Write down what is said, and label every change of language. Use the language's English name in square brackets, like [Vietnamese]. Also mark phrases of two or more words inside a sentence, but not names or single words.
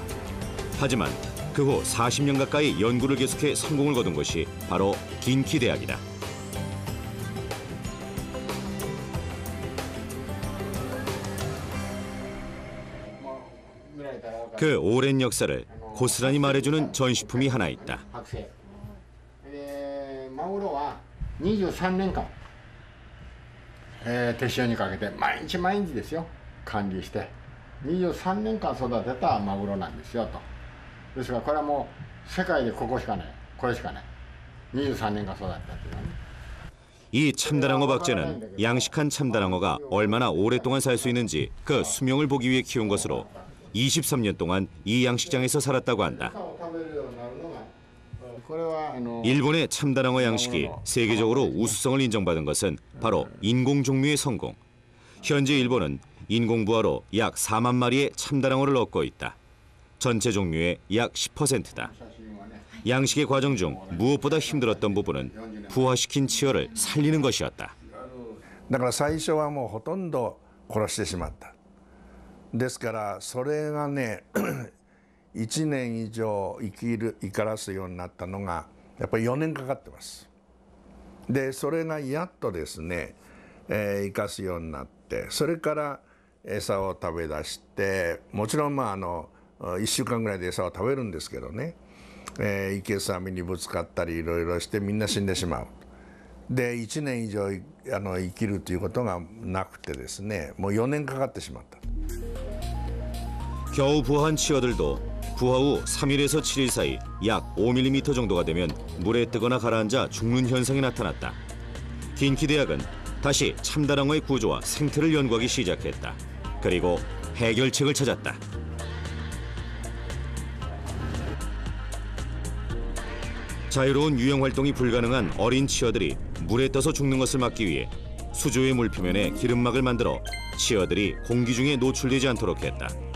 [Korean] 하지만 그 후 40년 가까이 연구를 계속해 성공을 거둔 것이 바로 긴키 대학이다. 그 오랜 역사를 고스란히 말해주는 전시품이 하나 있다. [Japanese] マグロは23年間、手塩にかけて毎日毎日ですよ管理して23年間育てたマグロなんですよと。ですからこれはもう世界でこれしかない23年間育てたっていうのはね。 [Korean] 이 참다랑어 박제는 양식한 참다랑어가 얼마나 오랫동안 살 수 있는지 그 수명을 보기 위해 키운 것으로 23년 동안 이 양식장에서 살았다고 한다. 일본의 참다랑어 양식이 세계적으로 우수성을 인정받은 것은 바로 인공 종묘의 성공. 현재 일본은 인공부화로 약 4만 마리의 참다랑어를 얻고 있다. 전체 종묘의 약 10%다. 양식의 과정 중 무엇보다 힘들었던 부분은 부화시킨 치어를 살리는 것이었다. [Japanese] だから最初はもうほとんど殺してしまった。ですからそれがね1年以上生からすようになったのがやっぱり4年かかってます。でそれがやっとですね、生かすようになってそれから餌を食べ出してもちろん1週間ぐらいで餌を食べるんですけどね、生けす網にぶつかったりいろいろしてみんな死んでしまう。で1年以上生きるということがなくてですねもう4年かかってしまった。 [Korean] 겨우 부화한 치어들도 부화 후 3일에서 7일 사이 약 5mm 정도가 되면 물에 뜨거나 가라앉아 죽는 현상이 나타났다. 긴키 대학은 다시 참다랑어의 구조와 생태를 연구하기 시작했다. 그리고 해결책을 찾았다. 자유로운 유형 활동이 불가능한 어린 치어들이 물에 떠서 죽는 것을 막기 위해 수조의 물표면에 기름막을 만들어 치어들이 공기 중에 노출되지 않도록 했다.